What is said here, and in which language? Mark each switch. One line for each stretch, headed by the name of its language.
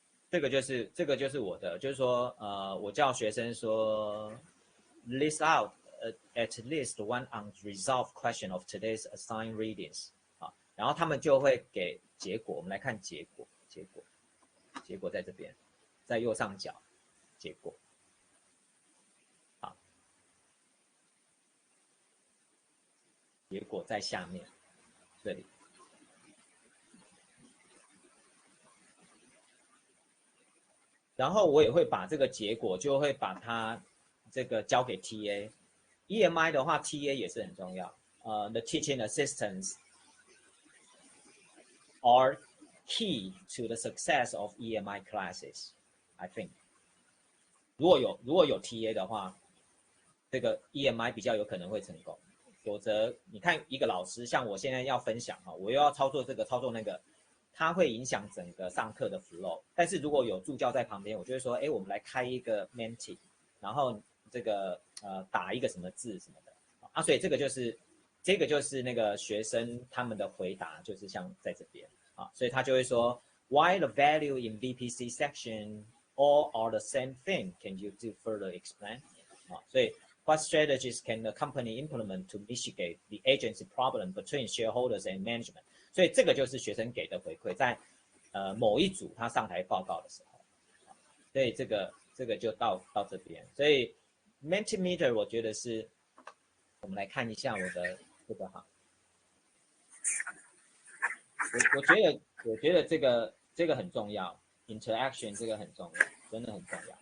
Chinese: 这个就是我的，就是说，我叫学生说
English: list out at least one unresolved question of today's assigned readings
Chinese: 啊，然后他们就会给结果，我们来看结果在这边，在右上角，结果，好，结果在下面这里。然后我也会把这个结果，就会把它这个交给 TA。EMI 的话 ，TA 也是很重要。
English: The teaching assistants are key to the success of EMI classes. I think.
Chinese: 如果有 TA 的话，这个 EMI 比较有可能会成功。否则，你看一个老师，像我现在要分享哈，我又要操作这个操作那个。它会影响整个上课的 flow， 但是如果有助教在旁边，我就会说，我们来开一个 Menti， 然后这个打一个什么字什么的啊，所以这个就是那个学生他们的回答，就是像在这边啊，所以他就会说 ，
English: Why the value in VPC section all are the same thing? Can you do further explain？啊，所以 What strategies can the company implement to mitigate the agency problem between shareholders and management？
Chinese: 所以这个就是学生给的回馈，在某一组他上台报告的时候，所以这个就到这边。所以 Mentimeter 我觉得是，我们来看一下我的这个哈，我觉得这个很重要 ，interaction 这个很重要，真的很重要。